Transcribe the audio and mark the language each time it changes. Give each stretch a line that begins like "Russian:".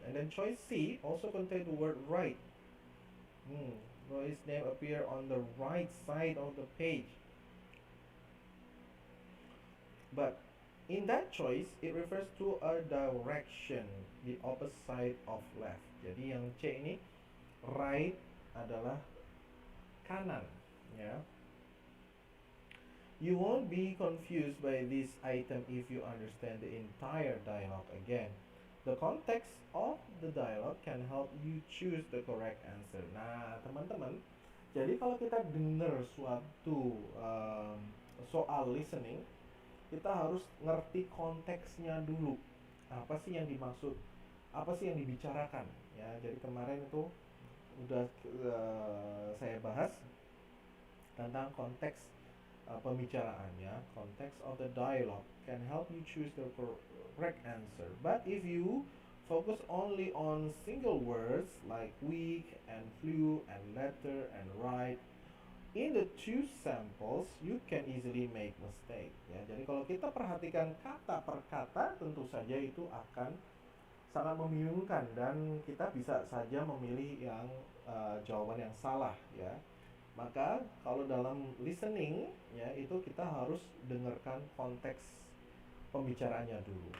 English: And then choice C also contains the word write. Louis' name appear on the right side of the page. But in that choice, it refers to a direction, the opposite side of left.
Indonesian: Jadi yang C ini, right adalah kanan, ya.
English: You won't be confused by this item if you understand the entire dialogue again. The context of the dialogue can help you choose the correct answer.
Indonesian: Nah, teman-teman, jadi kalau kita dengar suatu soal listening, kita harus ngerti konteksnya dulu. Apa sih yang dimaksud? Apa sih yang dibicarakan? Ya, jadi kemarin itu udah saya bahas tentang konteks pembicaraannya.
English: Context of the dialogue can help you choose the correct answer. But if you focus only on single words like week and flew and letter and right, in the two samples, you can easily make mistake.
Indonesian: Ya, jadi kalau kita perhatikan kata per kata, tentu saja itu akan sangat membingungkan dan kita bisa saja memilih yang jawaban yang salah. Ya, maka kalau dalam listening, ya itu kita harus dengarkan konteks pembicaraannya dulu.